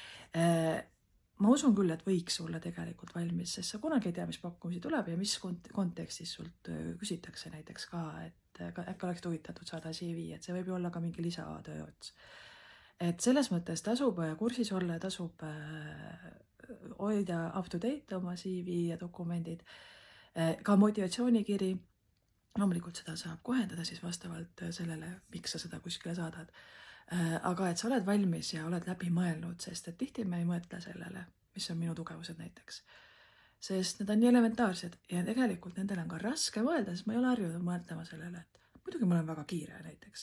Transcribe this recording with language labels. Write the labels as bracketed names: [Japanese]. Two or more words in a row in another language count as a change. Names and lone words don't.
[Estonian] Ma usun küll, et võiks olla tegelikult valmis, sest sa kunagi ei tea, mis pakkumisi tuleb ja mis kontekstis sult küsitakse näiteks ka, et äkki oleks huvitatud saada CV, et see võib ju olla ka mingi lisatöö ots. Et selles mõttes tasub kursis olla, tasub hoida [English] up to date [Estonian] oma CV ja dokumendid, ka motivatsioonikiri. Loomulikult seda saab kohendada siis vastavalt sellele, miks sa seda kuskile saadad. Aga et sa oled valmis ja oled läbi mõelnud, sest et tihti me ei mõtle sellele, mis on minu tugevused näiteks. Sest need on nii elementaarsed ja tegelikult nendel on ka raske mõelda, sest ma ei ole harjunud mõtlema sellele, et muidugi ma olen väga kiire näiteks.